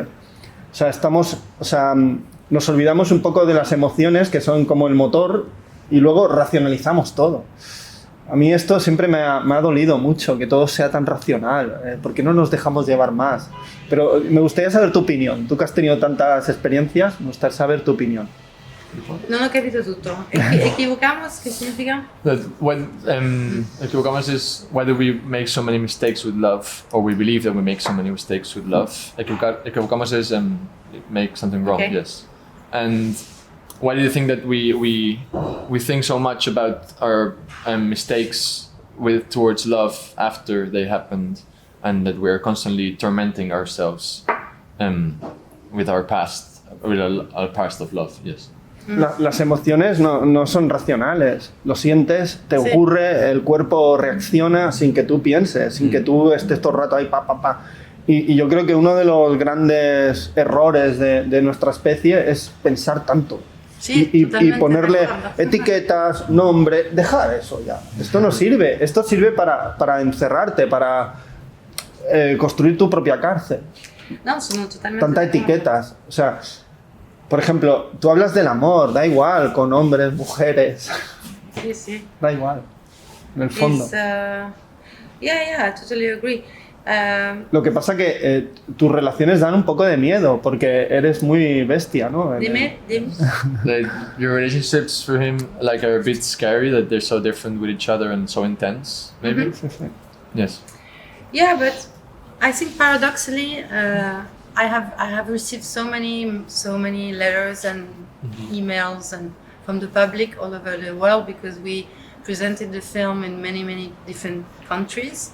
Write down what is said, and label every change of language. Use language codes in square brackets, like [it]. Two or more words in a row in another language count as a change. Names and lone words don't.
[es] O sea, nos olvidamos un poco de las emociones, que son como el motor, y luego racionalizamos todo. A mí esto siempre me ha dolido mucho, que todo sea tan racional. ¿Por qué no nos dejamos llevar más? Pero me gustaría saber tu opinión. Tú que has tenido tantas experiencias, me gustaría saber tu opinión. [it] Non ho capito tutto. Equivocamos, che significa? [en] That when equivocamos is why do we make so many mistakes with love, or we believe that we make so many mistakes with love. Equivocamos is make something wrong, Okay. yes. And why do you think that we think so much about our mistakes towards love after they happened, and that we're constantly tormenting ourselves with our past of love? Yes. [es] Las emociones no son racionales. Lo sientes, te Sí. ocurre, el cuerpo reacciona sin que tú pienses, sin que tú estés todo el rato ahí, pa. Y yo creo que uno de los grandes errores de nuestra especie es pensar tanto. Sí, y totalmente ponerle de acuerdo. etiquetas, nombre, dejar eso ya. Esto no sirve. Esto sirve para encerrarte, para construir tu propia cárcel. [it] No, sono totalmente [es] Tantas [it] d'accordo. [es] etiquetas. O sea, por ejemplo, tú hablas del amor, da igual, con hombres, mujeres, [it] Sì, sì. [es] da igual, en el fondo. [en] It's, yeah, I totally agree. [es] Lo que pasa que tus relaciones dan un poco de miedo, porque eres muy bestia, ¿no? [it] Dimmi. [en] Like, your relationships for him like are a bit scary, that they're so different with each other and so intense, maybe. [es] Sí, sí. [en] Yes. Yeah, but I think paradoxally, I have received so many letters and emails and from the public all over the world, because we presented the film in many different countries.